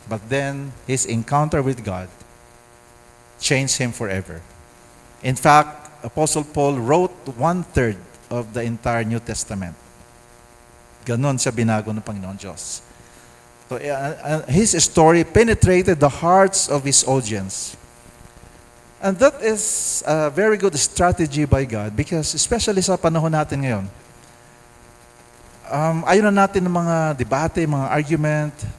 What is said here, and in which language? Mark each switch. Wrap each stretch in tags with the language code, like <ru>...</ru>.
<en>But then, his encounter with God changed him forever. In fact, Apostle Paul wrote 1/3 of the entire New Testament.</en> <tl>Ganon siya binago ng Panginoon Diyos.</tl> <en>So, his story penetrated the hearts of his audience. And that is a very good strategy by God because especially</en> <tl>sa panahon natin ngayon, ayaw na natin ng mga debate, mga argument.</tl>